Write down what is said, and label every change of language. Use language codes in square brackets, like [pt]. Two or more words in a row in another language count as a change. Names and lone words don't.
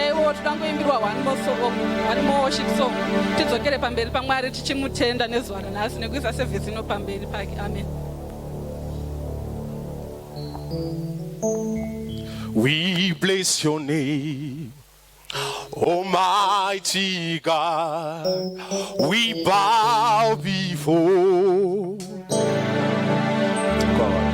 [sn] so tikangoimbirwa [en] one more worship song [sn] tidzokere pamberi paMwari tichimutenda nezuva ranhasi nekuisa sevhisi ino pamberi pake. [en] Amen. We bless your name, Almighty God. We bow before God.